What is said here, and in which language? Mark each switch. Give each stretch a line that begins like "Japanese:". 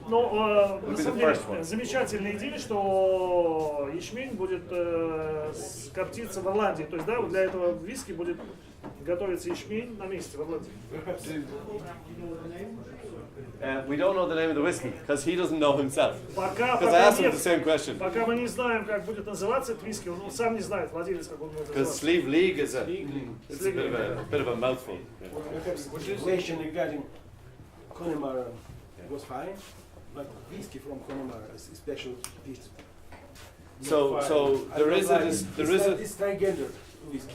Russian: Но на самом деле замечательная идея, что ячмень будет коптиться в Ирландии. То есть, да, для этого виски будет готовиться ячмень на месте в Ирландии.
English: We don't know the name of the whiskey because he doesn't know himself. Because I asked him the same question.
Russian: Пока мы не знаем, как будет называться этот виски, он сам не знает, владелец, как он будет называться.
English: Because Slieve League is a bit of a mouthful. Perhaps the question regarding Connemara was fine, but whiskey from Connemara is a special piece. So there is a It's triggender whiskey.